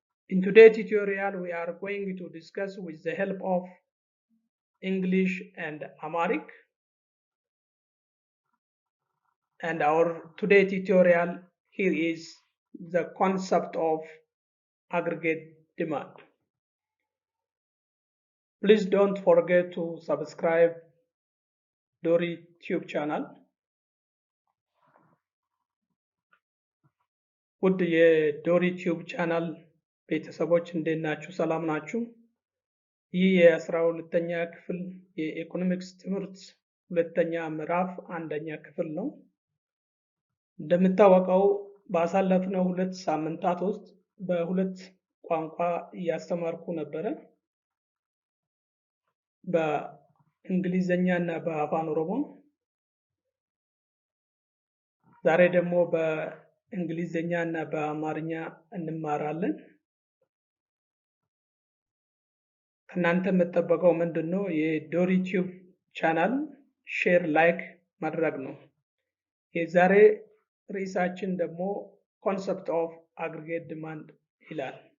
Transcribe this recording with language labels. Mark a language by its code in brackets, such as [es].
[en] In today's tutorial we are going to discuss with the help of English and Amharic, and our today's tutorial here is the concept of aggregate demand. Please don't forget to subscribe Dorii Tube channel. [am] ውድ የዶሪ ቲዩብ ቻናል ቤተሰቦች እንዴት ናችሁ? ሰላም ናችሁ? ይህ የ12ኛ ክፍል የኢኮኖሚክስ ትምህርት ሁለተኛ ምዕራፍ አንደኛ ክፍል ነው። እንደምታወቀው ባሳለፍነው 2 ሳምንታት ውስጥ በሁለት ቋንቋ እያስተማርኩ ነበረ፣ በእንግሊዘኛ እና በአፋን ኦሮሞ። ዛሬ ደግሞ በእንግሊዘኛ እና በአማርኛ እንማራለን። ከናንተ የምትጠበቀው ምንድነው? የዶሪ ቲዩብ ቻናል ሼር ላይክ ማድረግ ነው። የዛሬ ርዕሳችን ደግሞ ኮንሰፕት ኦፍ አግሪጌት ዲማንድ ይላል።